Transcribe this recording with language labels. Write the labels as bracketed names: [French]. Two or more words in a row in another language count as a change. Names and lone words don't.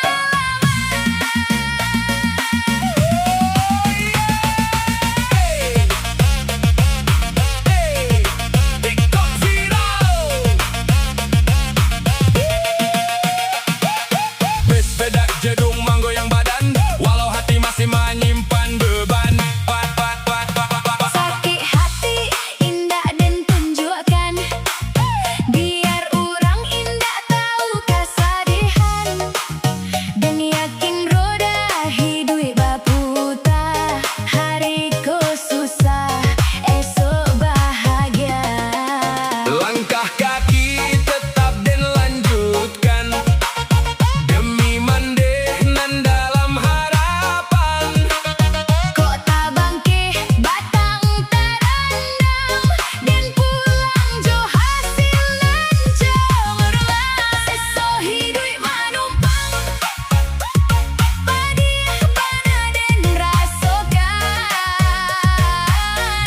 [Indonesian] TikTok viral. Bedak jedung menggoyang badan, walau hati masih menyimpan beban. Sakit hati indah dan tunjukkan, biar orang indah tahu kesedihan. Dan yakin roda hidup baputa, hariku susah, esok bahagia. Langkah kaki tetap dan lanjutkan, demi mandeh nan dalam harapan. [Minangkabau] Kota bangkit batang terendam, dan pulang jo hasil nan cemerlang. Sesohidui manumpang, padiah bana dan rasokan.